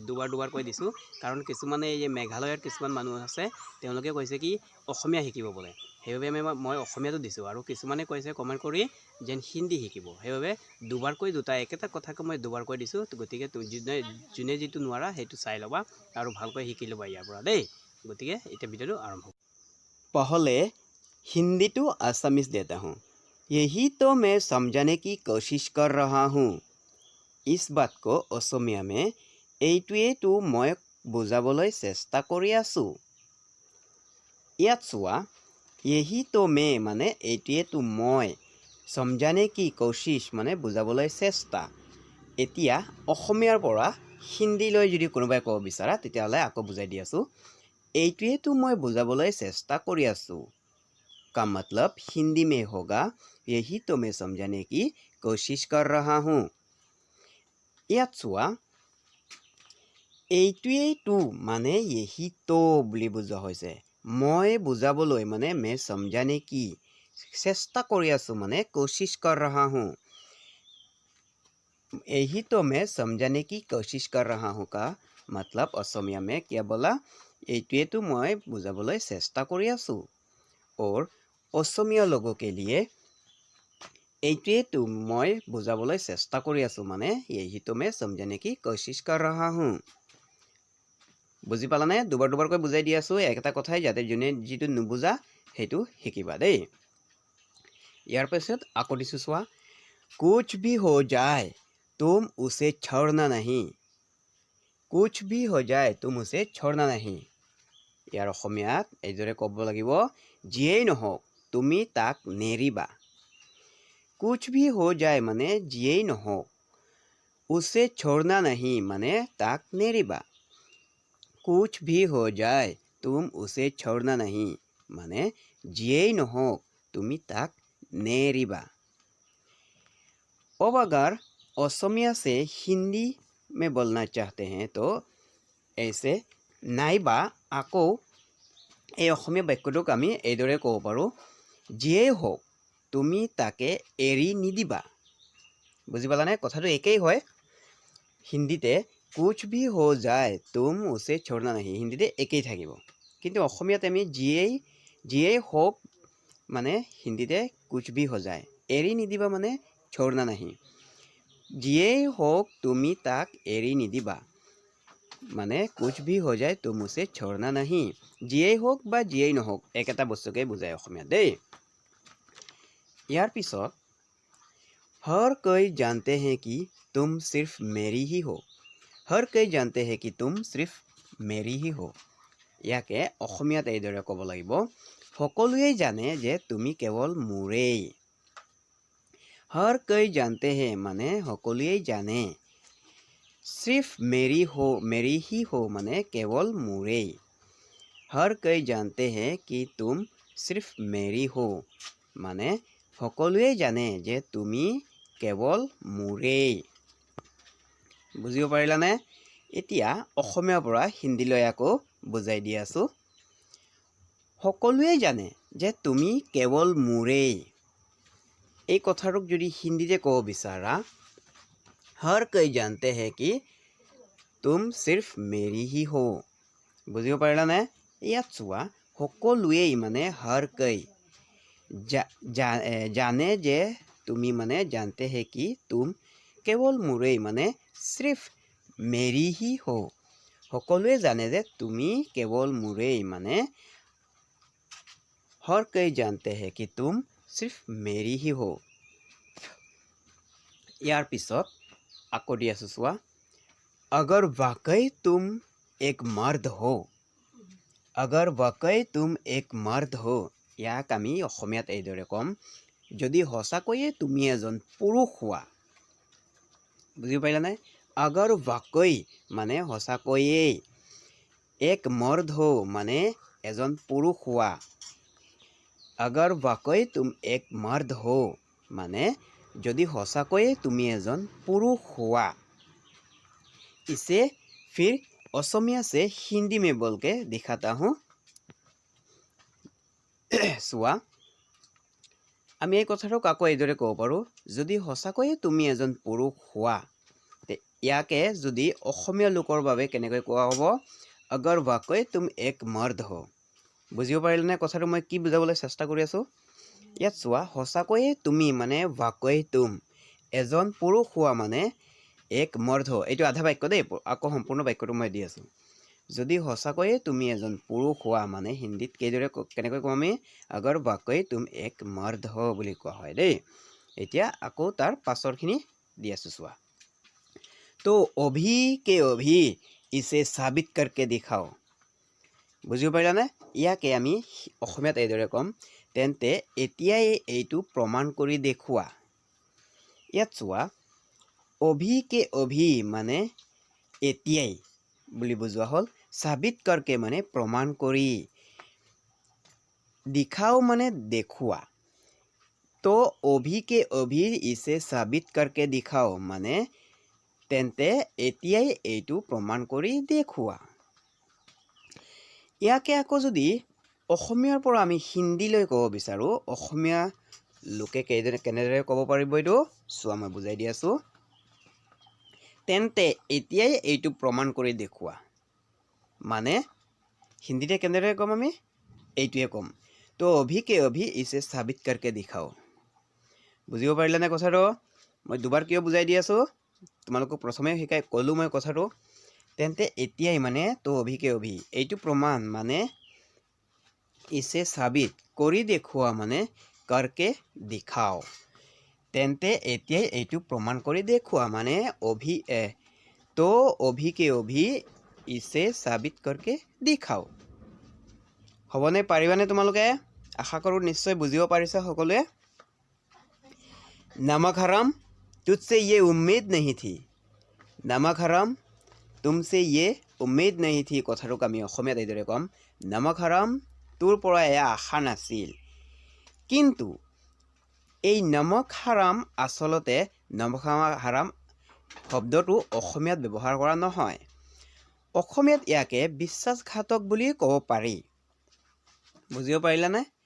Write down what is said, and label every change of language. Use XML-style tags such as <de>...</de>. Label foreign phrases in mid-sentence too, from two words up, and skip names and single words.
<as>দুবাৰ কৈ দিছোঁ কাৰণ কিছুমানে এই মেঘালয়ত কিছুমান মানুহ আছে, তেওঁলোকে কৈছে কি অসমীয়া শিকিব বোলে। সেইবাবে মই অসমীয়াটো দিছোঁ আৰু কিছুমানে কৈছে কমেণ্ট কৰি যেন হিন্দী শিকিব। সেইবাবে দুবাৰকৈ দুটা একেটা কথাকে মই দুবাৰকৈ দিছোঁ। গতিকে যোনে যিটো নোৱাৰা সেইটো চাই ল'বা আৰু ভালকৈ শিকি ল'বা ইয়াৰ পৰা দেই। গতিকে এতিয়া ভিডিঅ'টো আৰম্ভ।</as> <hi>पहले हिंदी टू आसामीज देता हूँ। यही तो मैं समझाने की कोशिश कर रहा हूँ। इस बात को असमिया में</hi> <as>এইটোৱেইটো মই বুজাবলৈ চেষ্টা কৰি আছোঁ। ইয়াত চোৱা,</as> <hi>यही तो मैं</hi> <as>মানে এইটোৱেইটো মই,</as> <hi>समझाने की कोशिश</hi> <as>মানে বুজাবলৈ চেষ্টা। এতিয়া অসমীয়াৰ পৰা হিন্দীলৈ যদি কোনোবাই ক'ব বিচাৰা তেতিয়াহ'লে আকৌ বুজাই দি আছোঁ। এইটোৱেইটো মই বুজাবলৈ চেষ্টা কৰি আছোঁ</as> <hi>का मतलब हिंदी में होगा यही तो मैं समझाने की कोशिश कर रहा हूँ।</hi> <as>ইয়াত চোৱা, এইটোৱেইটো মানে</as> <hi>यही तो</hi> <as>বুলি বুজোৱা হৈছে। মই বুজাবলৈ মানে</as> <hi>मैं समझाने की</hi> <as>চেষ্টা কৰি আছোঁ মানে</as> <hi>कोशिश कर रहा हूँ। यही तो मैं समझाने की कोशिश कर रहा हूँ का मतलब असमिया में क्या बोला,</hi> <as>এইটোৱেইটো মই বুজাবলৈ চেষ্টা কৰি আছোঁ।</as> <hi>और असमिया लोगों के लिए</hi> <as>এইটোৱেইটো মই বুজাবলৈ চেষ্টা কৰি আছোঁ মানে</as> <hi>यही तो मैं समझाने की कोशिश कर रहा हूँ।</hi> <as>বুজি পালানে? দুবাৰকৈ বুজাই দি আছোঁ একেটা কথাই, যাতে যোনে যিটো নুবুজা সেইটো শিকিবা দেই। ইয়াৰ পিছত আকৌ দিছোঁ চোৱা,</as> <hi>कुछ भी हो जाए तुम उसे छोड़ना नहीं। कुछ भी हो जाए तुम उसे छोड़ना नहीं।</hi> <as>ইয়াৰ অসমীয়াত এইদৰে ক'ব লাগিব, যিয়েই নহওক তুমি তাক নেৰিবা।</as> <hi>कुछ भी हो जाए</hi> <as>মানে যিয়েই নহওক,</as> <hi>उसे छोड़ना नहीं</hi> <as>মানে তাক নেৰিবা।</as> <hi>कुछ भी हो जाए तुम उसे छोड़ना नहीं</hi> <as>মানে যিয়েই নহওক তুমি তাক নেৰিবা।</as> <hi>अब अगर असमिया से हिंदी में बोलना चाहते हैं तो ऐसे नाइबा</hi> <as>আকৌ এই অসমীয়া বাক্যটোক আমি এইদৰে ক'ব পাৰোঁ, যিয়েই হওক তুমি তাকে এৰি নিদিবা। বুজি পালানে? কথাটো একেই হয়। হিন্দীতে</as> <hi>कुछ भी हो जाए तुम उसे छोड़ना नहीं</hi> <as>হিন্দীতে একেই থাকিব, কিন্তু অসমীয়াত আমি যিয়েই হওক মানে হিন্দীতে</as> <hi>कुछ भी हो जाए,</hi> <as>এৰি নিদিবা মানে</as> <hi>छोड़ना नहीं।</hi> <as>যিয়েই হওক তুমি তাক এৰি নিদিবা মানে</as> <hi>कुछ भी हो जाए तुम उसे छोड़ना नहीं।</hi> <as>যিয়েই হওক বা যিয়েই নহওক একেটা বস্তুকে বুজায় অসমীয়াত দেই। ইয়াৰ পিছত</as> <hi>हर कोई जानते हैं कि तुम सिर्फ मेरी ही हो। हर कोई जानते हैं कि तुम सिर्फ मेरी ही हो।</hi> <as>ইয়াকে অসমীয়াত এইদৰে ক'ব লাগিব, সকলোৱে জানে যে তুমি কেৱল মোৰেই।</as> <hi>हर कोई जानते हैं</hi> <as>মানে সকলোৱে জানে।</as> <hi>सिर्फ मेरी ही हो</hi> <as>মানে কেৱল মোৰেই।</as> <hi>हर कोई जानते हैं कि तुम सिर्फ मेरी हो</hi> <as>মানে সকলোৱে জানে যে তুমি কেৱল মোৰেই। বুজিব পাৰিলানে? এতিয়া অসমীয়াৰ পৰা হিন্দীলৈ আকৌ বুজাই দি আছোঁ। সকলোৱে জানে যে তুমি কেৱল মোৰেই। এই কথাটোক যদি হিন্দীতে ক'ব বিচাৰা,</as> <hi>हर कोई जानते हैं कि तुम सिर्फ मेरी ही हो।</hi> <as>বুজিব পাৰিলানে? ইয়াত চোৱা, সকলোৱেই মানে</as> <hi>हर कोई</hi> <as>জানে যে তুমি মানে</as> <hi>जानते हैं कि तुम</hi> <as>কেৱল মোৰেই মানে</as> <hi>सिर्फ मेरी ही हो।</hi> <as>সকলোৱে জানে যে তুমি কেৱল মোৰেই মানে</as> <hi>हर कोई जानते हैं कि तुम सिर्फ मेरी ही हो।</hi> <as>ইয়াৰ পিছত আকৌ দি আছোঁ চোৱা,</as> <hi>अगर वाकई तुम एक मर्द हो। अगर वाकई तुम एक मर्द हो</hi> <as>ইয়াক আমি অসমীয়াত এইদৰে ক'ম, যদি সঁচাকৈয়ে তুমি এজন পুৰুষ হোৱা। বুজি পাৰিলানে?</as> <hi>अगर वाकई</hi> <as>মানে সঁচাকৈয়ে</as> <hi>एक मर्द हो</hi> <as>মানে এজন পুৰুষ হোৱা</as> <hi>अगर वाकई तुम एक मर्द हो</hi> <as>মানে যদি সঁচাকৈয়ে তুমি এজন পুৰুষ হোৱা</as> <hi>इसे फिर असमिया से हिंदी में बोल के दिखाता हूँ</hi> <as>চোৱা আমি এই কথাটোক আকৌ এইদৰে ক'ব পাৰোঁ যদি সঁচাকৈয়ে তুমি এজন পুৰুষ হোৱা ইয়াকে যদি অসমীয়া লোকৰ বাবে কেনেকৈ কোৱা হ'ব</as> <hi>अगर वाकई तुम एक मर्द हो</hi> <as>বুজিব পাৰিলেনে কথাটো মই কি বুজাবলৈ চেষ্টা কৰি আছোঁ ইয়াত চোৱা সঁচাকৈয়ে তুমি মানে</as> <hi>वाकई तुम</hi> <as>এজন পুৰুষ হোৱা মানে</as> <hi>एक मर्द हो</hi> <as>এইটো আধা বাক্য দেই আকৌ সম্পূৰ্ণ বাক্যটো মই দি আছোঁ যদি সঁচাকৈয়ে তুমি এজন পুৰুষ হোৱা মানে হিন্দীত কেনেকৈ ক'ম আমি</as> <hi>अगर वाकई तुम एक मर्द हो</hi> <as>বুলি কোৱা হয় দেই এতিয়া আকৌ তাৰ পাছৰখিনি দি আছোঁ চোৱা</as> <hi>तो अभी के अभी इसे साबित करके दिखाओ</hi> <as>বুজিব পাৰিলানে ইয়াকে আমি অসমীয়াত এইদৰে ক'ম তেন্তে এতিয়াই এইটো প্ৰমাণ কৰি দেখুৱা ইয়াত চোৱা</as> <hi>अभी के अभी</hi> <as>মানে এতিয়াই বুলি বুজোৱা হ'ল</as> <hi>साबित करके</hi> <as>মানে প্ৰমাণ কৰি दिखाओ মানে দেখুৱা</as> <hi>तो अभी के अभी इसे साबित करके दिखाओ</hi> <as>মানে তেন্তে এতিয়াই এইটো প্ৰমাণ কৰি দেখুৱা ইয়াকে আকৌ যদি অসমীয়াৰ পৰা আমি হিন্দীলৈ ক'ব বিচাৰোঁ অসমীয়া লোকে কেনেদৰে ক'ব পাৰিব এইটো চোৱা মই বুজাই দি আছোঁ তেন্তে এতিয়াই এইটো প্ৰমাণ কৰি দেখুৱা মানে হিন্দীতে কেনেদৰে ক'ম আমি এইটোৱে ক'ম</as> <hi>तो अभी के अभी इसे साबित करके दिखाओ</hi> <as>বুজিব পাৰিলানে কথাটো মই দুবাৰ কিয় বুজাই দি আছোঁ তোমালোকক প্ৰথমে শিকাই ক'লোঁ মই কথাটো তেন্তে এতিয়াই মানে</as> <hi>तो अभी के अभी</hi> <as>এইটো প্ৰমাণ মানে</as> <hi>इसे साबित</hi> <as>কৰি দেখুৱা মানে</as> <hi>करके दिखाओ</hi> <as>তেন্তে এতিয়াই এইটো প্ৰমাণ কৰি দেখুৱা মানে</as> <hi>तो अभी के अभी इसे साबित करके दिखाओ</hi> <as>হ'বনে পাৰিবানে তোমালোকে আশা কৰোঁ নিশ্চয় বুজিব পাৰিছা সকলোৱে</as> <hi>नमक हराम तुझसे ये उम्मीद नहीं थी नमक हराम तुमसे ये उम्मीद नहीं थी</hi> <as>কথাটোক আমি অসমীয়াত এইদৰে ক'ম</as> <hi>नमक हराम</hi> <as>তোৰ পৰা এয়া আশা নাছিল কিন্তু এই নমক হাৰাম আচলতে নমক হাৰাম শব্দটো অসমীয়াত ব্যৱহাৰ কৰা নহয় অসমীয়াত ইয়াকে বিশ্বাসঘাতক বুলি ক'ব পাৰি বুজিব পাৰিলানে</as>